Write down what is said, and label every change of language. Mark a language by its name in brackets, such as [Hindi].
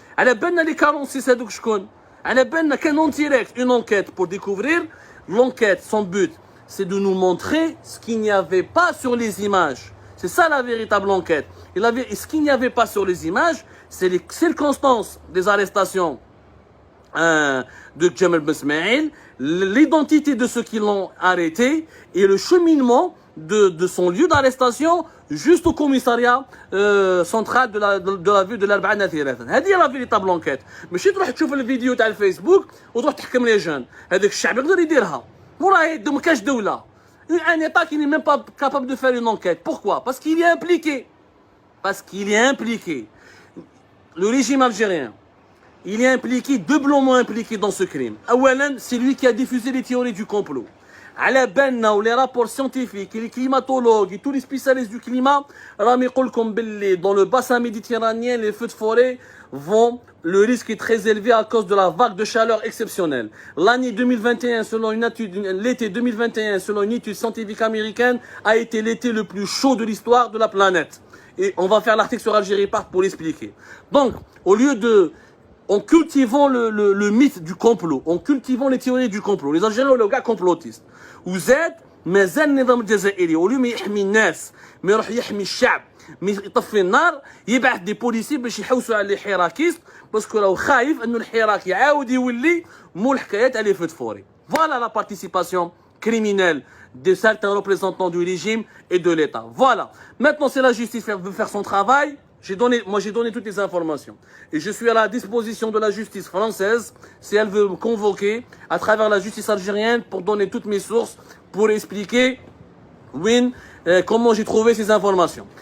[Arabic] على بالنا les 46 هذوك شكون. على بالنا كان [French] en direct une enquête pour découvrir l'enquête. Son but, c'est de nous montrer ce qu'il n'y avait pas sur les images. C'est ça la véritable enquête. Et ce qu'il n'y avait pas sur les images, c'est les circonstances des arrestations de Jamal Ben Smaïl, l'identité de ceux qui l'ont arrêté et le cheminement de son lieu d'arrestation juste au commissariat central de la ville de l'Arba'na Thirathan. [Arabic] هذه هي [French] la véritable enquête. [Arabic] ماشي تروح تشوف الفيديو تاع الفيسبوك وتروح تحكم لي جون. هذاك الشعب يقدر يديرها. وراهي ما كاش دولة. [French] Un État qui n'est même pas capable de faire une enquête. Pourquoi? Parce qu'il est impliqué. parce qu'il est impliqué. Le régime algérien, il est impliqué, doublement impliqué dans ce crime. Awalan, c'est lui qui a diffusé les théories du complot. [Arabic] على بالنا [French] ou les rapports scientifiques, les climatologues et tous les spécialistes du climat, [Arabic] راهم يقولكم باللي [French] dans le bassin méditerranéen, les feux de forêt vont, le risque est très élevé à cause de la vague de chaleur exceptionnelle. L'année 2021, selon une étude, l'été 2021, selon une étude scientifique américaine, a été l'été le plus chaud de l'histoire de la planète. Et on va faire l'article sur Algérie Part pour l'expliquer. Donc, au lieu de, en cultivant le mythe du complot, en cultivant les théories du complot, les Algériens sont les gars complotistes. [Arabic] وزاد مازال النظام الجزائري ولو ما يحمي الناس ما يروح يحمي الشعب ما يطفي النار يبعث دي بوليسي باش يحوسوا على لي حراكيست باسكو راهو خايف انه الحراك يعاود يولي مول حكايات على فوت فوري. [French] Voilà la participation criminelle de certains représentants du régime et de l'État. Voilà. Maintenant, c'est la justice qui veut faire son travail. J'ai donné toutes les informations. Et je suis à la disposition de la justice française si elle veut me convoquer à travers la justice algérienne pour donner toutes mes sources, pour expliquer comment j'ai trouvé ces informations.